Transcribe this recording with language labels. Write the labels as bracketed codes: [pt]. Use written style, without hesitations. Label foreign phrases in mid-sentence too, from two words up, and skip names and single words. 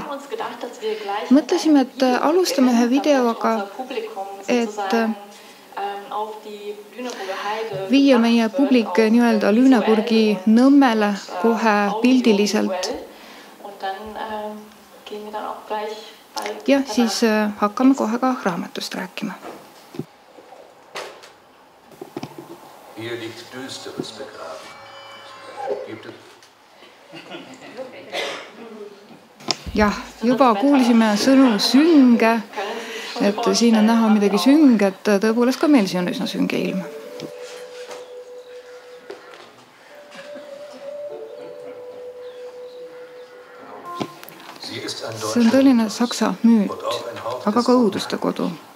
[et] Mõtlesime, et alustame ühe videoga, et viia meie publik nii-öelda Lüneburgi Nõmmele kohe pildiliselt. Ja siis hakkame kohe ka raamatust rääkima. [de] Hier liegt Düsteres begraben. Gibt es? [et] Jah, juba kuulsime sõnu sünge, et siin on näha midagi sünget, tõepoolest ka meil siin on üsna sünge ilm. See on tõeline saksa müüt, aga ka õuduste kodu.